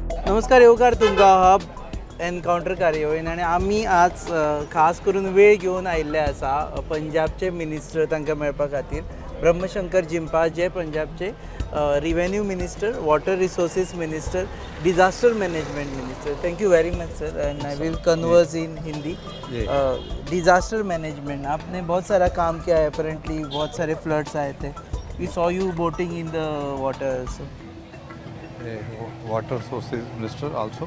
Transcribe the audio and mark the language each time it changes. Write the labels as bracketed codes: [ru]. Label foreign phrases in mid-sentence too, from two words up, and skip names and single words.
[kok] नमस्कार येवकार तुमकां हब एनकावंटर कार्यावळीन आनी आमी आज खास करून वेळ घेवन आयिल्ले आसा पंजाबचे मिनिस्टर तांकां मेळपा खातीर ब्रह्मशंकर जिंपा जे पंजाबचे [en] revenue minister, water resources minister, disaster management minister. Thank you very much sir and I will converse in Hindi. [hi] डिजास्टर मैनेजमेंट आपने बहुत सारा काम किया है. अपेरेंटली बहुत सारे फ्लड्स आए थे. [en] We saw you boating in the water. Water sources minister also.